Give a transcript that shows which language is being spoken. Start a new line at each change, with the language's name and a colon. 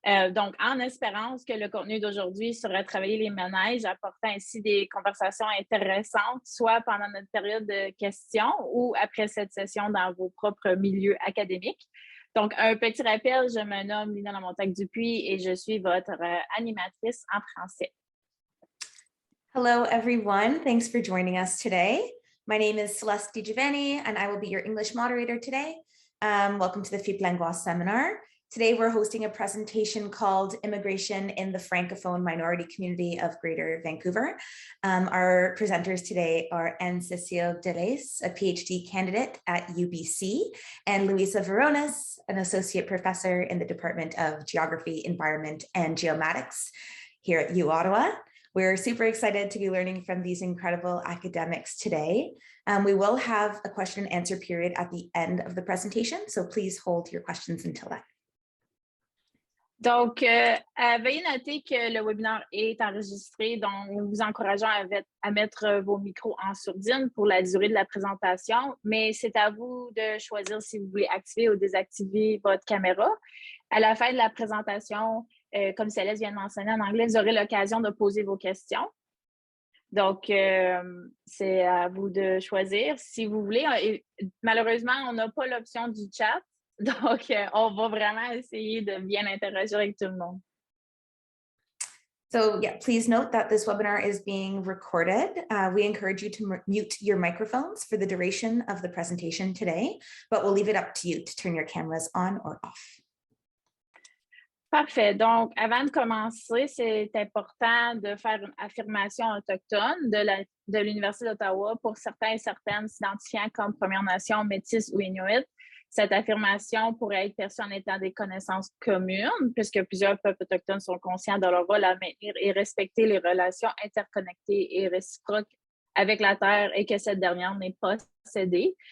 French: Donc, en espérance que le contenu d'aujourd'hui sera travailler les manèges, apportant ainsi des conversations intéressantes, soit pendant notre période de questions ou après cette session dans vos propres milieux académiques. Donc, un petit rappel, je me nomme Lina Lamontagne-Dupuis et je suis votre animatrice en français.
English: Hello, everyone. Thanks for joining us today. My name is Celeste DiGiovanni, and I will be your English moderator today. Welcome to the Philippe Langlois seminar. Today, we're hosting a presentation called Immigration in the Francophone Minority Community of Greater Vancouver. Our presenters today are Anne-Cécile Delaisse, a PhD candidate at UBC, and Louisa Veronis, an associate professor in the Department of Geography, Environment, and Geomatics here at U Ottawa. We're super excited to be learning from these incredible academics today. We will have a question and answer period at the end of the presentation, so please hold your questions until then.
French: Donc, veuillez noter que le webinaire est enregistré, donc nous vous encourageons à mettre vos micros en sourdine pour la durée de la présentation, mais c'est à vous de choisir si vous voulez activer ou désactiver votre caméra. À la fin de la présentation, comme Céleste vient de mentionner en anglais, vous aurez l'occasion de poser vos questions. Donc, c'est à vous de choisir si vous voulez. Et, malheureusement, on n'a pas l'option du chat. Donc, on va vraiment essayer de bien interagir avec tout le monde.
English: So yeah, please note that this webinar is being recorded. We encourage you to mute your microphones for the duration of the presentation today, but we'll leave it up to you to turn your cameras on or off.
French: Parfait. Donc, avant de commencer, c'est important de faire une affirmation autochtone de l'Université d'Ottawa pour certains et certaines s'identifiant comme Première Nation, Métis ou Inuit. Cette affirmation pourrait être perçue en étant des connaissances communes, puisque plusieurs peuples autochtones sont conscients de leur rôle à maintenir et respecter les relations interconnectées et réciproques avec la Terre et que cette dernière n'est pas cédée.